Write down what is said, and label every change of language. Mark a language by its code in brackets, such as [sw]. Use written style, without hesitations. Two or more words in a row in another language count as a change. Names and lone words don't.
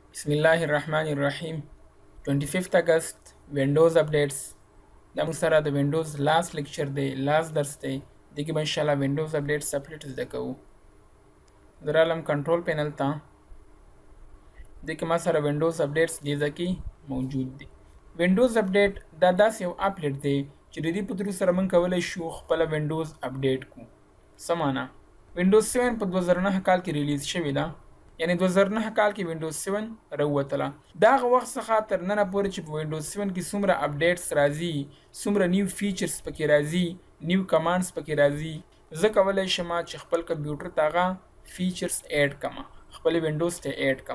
[en] Bismillahir Rahmanir Rahim. 25th August Windows updates. [ps] دا موږ سره د Windows [en] last lecture [ps] دی last درس دی د کې به [ar] ان شاء الله [ps] Windows [en] updates separate [ps] زده کوو. درالم کنټرول پینل ته د کې ما سره Windows updates دی ځکه موجود دی. Windows update دا داسې یو اپډیټ دی چې د دې په تر سره موږ کولای شو خپل Windows update کو. سمانه Windows 7 په 2009 کال کې ریلیز شوی دا. یعنی 2009 کال کې Windows 7 راووتله. دا هغه وخت څخه تر ننه پورې چې په Windows 7 کې څومره اپډیټس راځي، څومره [en] new features [ps] پکې راځي، [en] new commands [ps] پکې راځي، زه کولی شم چې خپل کمپیوټر ته هغه فیچرز اډ کړم، خپل Windows ته اډ کړم.